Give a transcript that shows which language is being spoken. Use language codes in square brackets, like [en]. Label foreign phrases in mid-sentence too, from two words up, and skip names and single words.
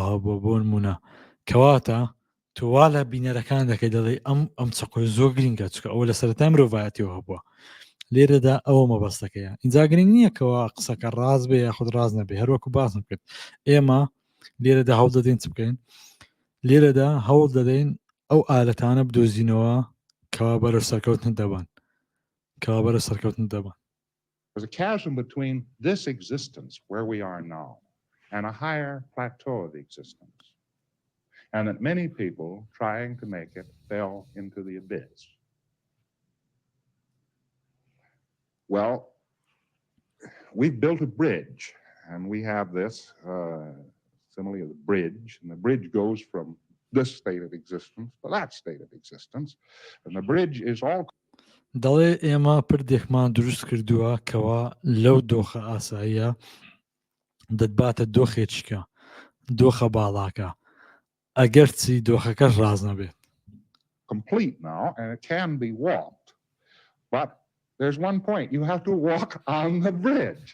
[ckb] هەبووە بۆ نمونە کەواتە تۆوا لە بینەرەکان دەکەی دەڵێ ئەم چەقۆی زۆر گرنگە چکە ئەوە لە سەرەتای مرۆڤایەتیەوە هەبووە لێرەدا ئەوە مەبەستەکەیە اینجا گرنگ نییە کەەوە قسەکە ڕاست بێ یاخود ڕاست نەبێ هەروەکو باسم کرد ئێمە لێرەدا هەوڵ دەدەین چ بکەین لێرەدا هەوڵ دەدەین ئەو ئالەتانە بدۆزینەوە کەوا بەرەو سەرکەوتن دەبن کەوا بەرەو سەرکەوتن دەبن. [en] There's a chasm between this existence where we are now and a higher plateau of existence, and that many people trying to make it fell into the abyss. Well, we've built a bridge, and we have this simile of the bridge, and the bridge goes from this state of existence to that state of existence, and the bridge is all. [ckb] دەڵێ ئێمە پردێکمان دروست کردووە کەوا لەو دۆخە ئاساییە دەتباتە دۆخێکیکە دۆخە باڵاکە ئەگەر چی دۆخەکەش ڕاز نەبێت. [en] Complete now, and it can be walked, but there's one point: you have to walk on the bridge.